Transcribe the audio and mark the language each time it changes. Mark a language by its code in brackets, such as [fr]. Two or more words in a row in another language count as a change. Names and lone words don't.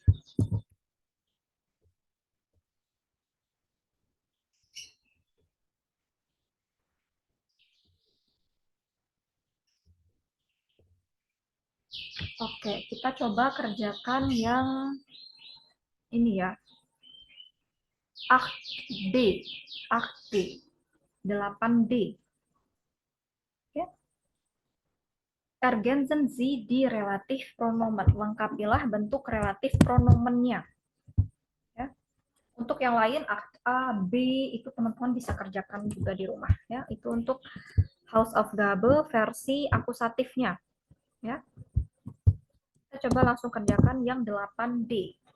[id] Oke, kita coba kerjakan yang ini ya. 8D. 8D. 8D. Oke. [de] Ergänzen Sie die relatif pronomen. [id] Lengkapilah bentuk relatif pronomennya. Ya. Untuk yang lain, A, B, itu teman-teman bisa kerjakan juga di rumah. Ya. Itu untuk Hausaufgabe versi akusatifnya. Ya. Kita coba langsung kerjakan yang 8D.